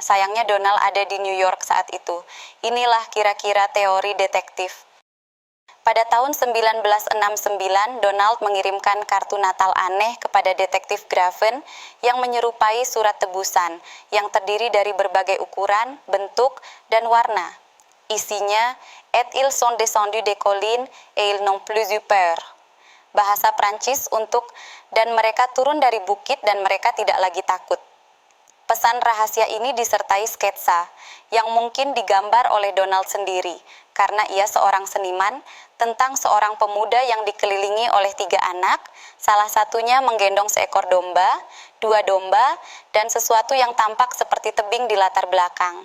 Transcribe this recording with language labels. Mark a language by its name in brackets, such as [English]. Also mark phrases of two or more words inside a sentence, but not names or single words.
[Indonesian] Sayangnya Donald ada di New York saat itu. Inilah kira-kira teori detektif. Pada tahun 1969, Donald mengirimkan kartu Natal aneh kepada detektif Graven yang menyerupai surat tebusan yang terdiri dari berbagai ukuran, bentuk, dan warna. Isinya, [French] "Et ils sont descendus des collines et ils n'ont plus eu peur." [Indonesian] Bahasa Prancis untuk "dan mereka turun dari bukit dan mereka tidak lagi takut." Pesan rahasia ini disertai sketsa yang mungkin digambar oleh Donald sendiri karena ia seorang seniman tentang seorang pemuda yang dikelilingi oleh 3 anak, salah satunya menggendong seekor domba, 2 domba, dan sesuatu yang tampak seperti tebing di latar belakang.